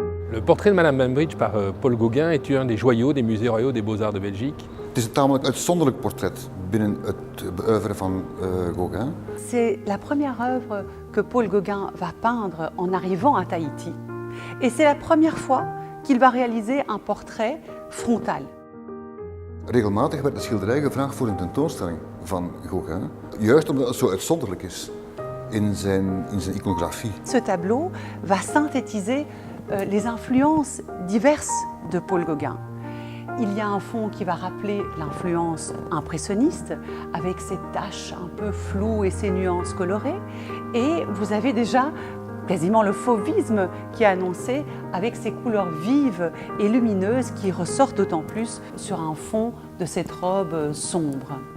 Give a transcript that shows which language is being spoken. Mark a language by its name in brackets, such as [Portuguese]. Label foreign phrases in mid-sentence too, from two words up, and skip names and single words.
[French] Le portrait de Madame Bainbridge par Paul Gauguin est un des joyaux des musées royaux des beaux-arts de Belgique. [Dutch] Het is een tamelijk uitzonderlijk portret binnen het oeuvre van Gauguin. [French] C'est la première œuvre que Paul Gauguin va peindre en arrivant à Tahiti. Et c'est la première fois qu'il va réaliser un portrait frontal. [Dutch] Regelmatig werd de schilderij gevraagd voor een tentoonstelling van Gauguin, juist omdat het zo uitzonderlijk is in zijn iconografie. [French] Ce tableau va synthétiser les influences diverses de Paul Gauguin. Il y a un fond qui va rappeler l'influence impressionniste, avec ses taches un peu floues et ses nuances colorées. Et vous avez déjà quasiment le fauvisme qui est annoncé, avec ses couleurs vives et lumineuses qui ressortent d'autant plus sur un fond de cette robe sombre.